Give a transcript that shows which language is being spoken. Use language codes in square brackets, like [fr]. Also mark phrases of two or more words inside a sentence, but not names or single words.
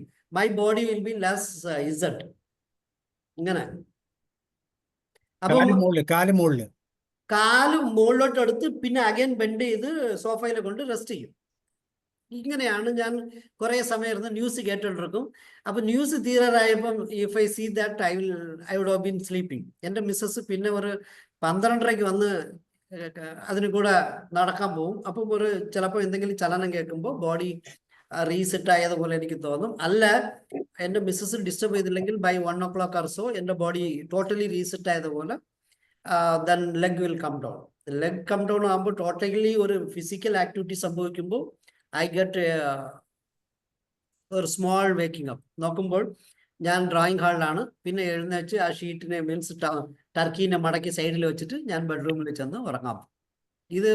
[en] My body will be less Z. [ml] ഇങ്ങനെ അപ്പം കാല് മുകളിലോട്ട് എടുത്ത് പിന്നെ [en] again bend [ml] ചെയ്ത് സോഫയിൽ കൊണ്ട് റെസ്റ്റ് ചെയ്യും. ഇങ്ങനെയാണ് ഞാൻ കുറെ സമയം ഇരുന്ന് ന്യൂസ് കേട്ടോണ്ടിരിക്കും. അപ്പൊ ന്യൂസ് തീരാറായപ്പം [en] if I see that I would have been sleeping. [ml] എൻ്റെ മിസ്സസ് പിന്നെ ഒരു 12:30 വന്ന് അതിന് കൂടെ നടക്കാൻ പോകും. അപ്പം ചിലപ്പോൾ എന്തെങ്കിലും ചലനം കേൾക്കുമ്പോൾ [en] body reset [ml] ആയതുപോലെ എനിക്ക് തോന്നും. അല്ല, എൻ്റെ മിസ്സസ് ഡിസ്റ്റർബ് ചെയ്തില്ലെങ്കിൽ [en] by 1 o'clock or so [ml] എൻ്റെ [en] body totally reset [ml] ആയതുപോലെ [en] then leg will come down. leg come down [ml] ആകുമ്പോൾ ടോട്ടലി ഒരു [en] physical activity [ml] സംഭവിക്കുമ്പോൾ [en] I get [ml] ഒരു [en] small waking up. [ml] നോക്കുമ്പോൾ ഞാൻ ഡ്രോയിങ് ഹാളിലാണ്. പിന്നെ എഴുന്നേച്ച് ആ ഷീറ്റിനെ മീൻസ് ടർക്കീനെ മടക്കി സൈഡിൽ വെച്ചിട്ട് ഞാൻ ബെഡ്റൂമിൽ ചെന്ന് ഉറങ്ങാം. ഇത്